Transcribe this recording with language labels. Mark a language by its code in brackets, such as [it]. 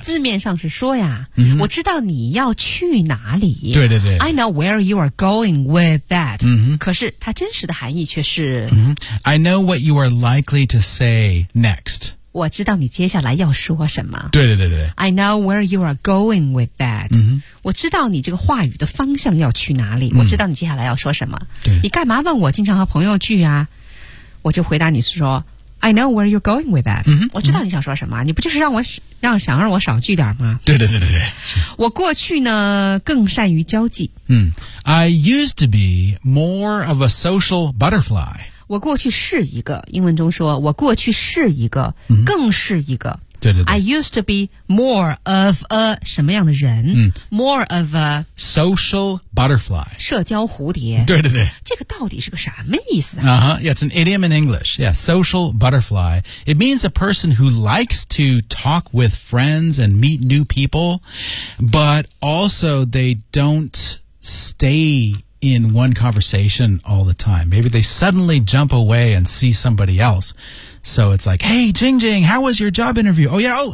[zh] 字面上是说呀我知道你要去哪里对对 对 [en] I know where you are going with that、 mm-hmm. [zh] 可是它真实的含义却是、 [en] I know what you are likely to say next [zh] 我知道你接下来要说什么对对对对 [en] I know where you are going with that、 mm-hmm. [zh] 我知道你这个话语的方向要去哪里我知道你接下来要说什么对你干嘛问我经常和朋友聚啊我就回答你说 [en] I know where you're going with that [zh] 我知道你想说什么你不就是让我少聚点吗对对对对对我过去呢更善于交际 [en] I used to be more of a social butterfly [zh] 我过去是一个英文中说我过去是一个更是一个对对对 [en] I used to be more of a [zh] 什么样的人 [en] more of a social butterfly [zh] 社交蝴蝶对对对这个到底是个什么意思啊、 [en] Yeah, it's an idiom in English Yeah, social butterfly It means a person who likes to talk with friends and meet new people But also they don't stay in one conversation all the time Maybe they suddenly jump away and see somebody elseSo it's like, hey, Jing Jing, how was your job interview? Oh, yeah.